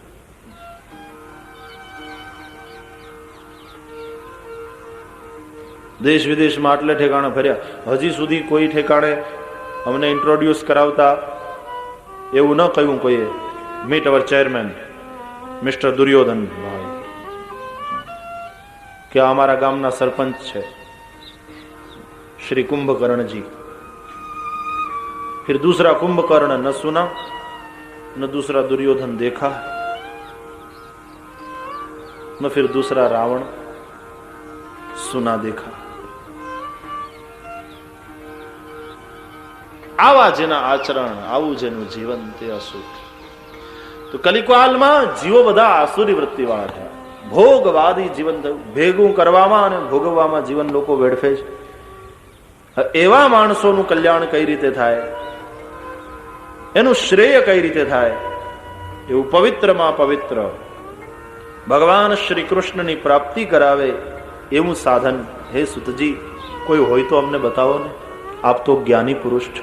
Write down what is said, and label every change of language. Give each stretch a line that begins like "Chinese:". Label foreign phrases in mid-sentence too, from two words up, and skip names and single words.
Gujarati: દેશ વિદેશમાં આટલે ઠેકાણે ફર્યા, હજી સુધી કોઈ ઠેકાણે અમને ઇન્ટ્રોડ્યુસ કરાવતા એવું ન કહ્યું કોઈએ,
English: meet our chairman mister
Gujarati: દુર્યોધન ભાઈ, કે અમારા ગામના સરપંચ છે श्री कुंभकर्ण जी.
Hindi: फिर दूसरा कुंभकर्ण न सुना, न दूसरा दुर्योधन देखा, न फिर दूसरा रावण सुना देखा।
Gujarati: આવા જેના આચરણ, आવું જેનું જીવન તે અસુર। તો કલિકાલમાં જીવો બધા આસુરી વૃત્તિ વાળા થયા, ભોગવાદી જીવન થયું, ભેગું કરવામાં અને ભોગવવામાં જીવન લોકો વેડફે છે। એવા માણસોનું કલ્યાણ કઈ રીતે થાય, એનું શ્રેય કઈ રીતે થાય, એવું પવિત્રમાં પવિત્ર ભગવાન શ્રી કૃષ્ણની પ્રાપ્તિ કરાવે એવું સાધન હે સુતજી કોઈ હોય તો અમને બતાવો ને, આપ તો જ્ઞાની પુરુષ છો।